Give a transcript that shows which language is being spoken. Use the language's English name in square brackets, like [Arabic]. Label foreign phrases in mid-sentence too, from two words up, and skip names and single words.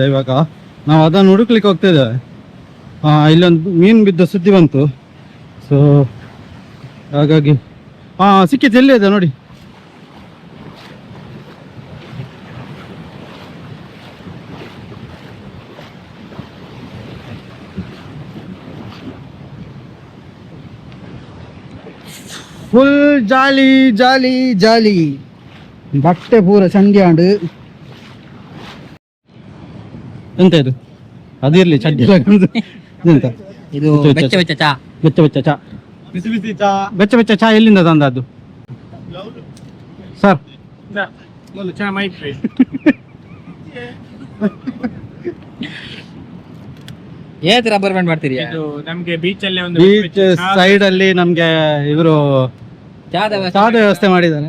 [Kannada] ಇವಾಗ ನಾವು ಅದನ್ನು ಹುಡುಕ್ಲಿಕ್ಕೆ ಹೋಗ್ತಾ ಇದ್ದೇವೆ. ಇಲ್ಲೊಂದು ಮೀನು ಬಿದ್ದ ಸುದ್ದಿ ಬಂತು. ಸೊ ಹಾಗಾಗಿ ಸಿಕ್ಕಿತ್ತು. ಎಲ್ಲಿ ಇದೆ ನೋಡಿ. [English] full jolly jolly jolly, [Tulu] ಬಟ್ಟೆ ಪೂರ ಚಂಡಿ ಆಂಡು. [Kannada] ಎಂತ ಇದು? ಅದಿರ್ಲಿ ಚಡ್ಡಿ ಎಂತ ಇದು? ಬೆಚ್ಚ ಬೆಚ್ಚ ಚಾ, ಬೆಚ್ಚ ಬೆಚ್ಚ ಚಾ, ಬಿಸಿ ಬಿಸಿ ಚಾ, ಬೆಚ್ಚ ಬೆಚ್ಚ ಚಾ ಎಲ್ಲಿಂದ ತಂದದ್ದು ಸರ್? ಚಾ ಮೈತ್ರಿ ಏತ್ [English] rubber band [Kannada] ಮಾಡ್ತೀರಿ? ನಮ್ಗೆ ಬೀಚ್ ಅಲ್ಲಿ ಒಂದು [English] beach side [Kannada] ಅಲ್ಲಿ ನಮ್ಗೆ ಇವರು ಚಾದ ವ್ಯವಸ್ಥೆ ಮಾಡಿದ್ದಾರೆ.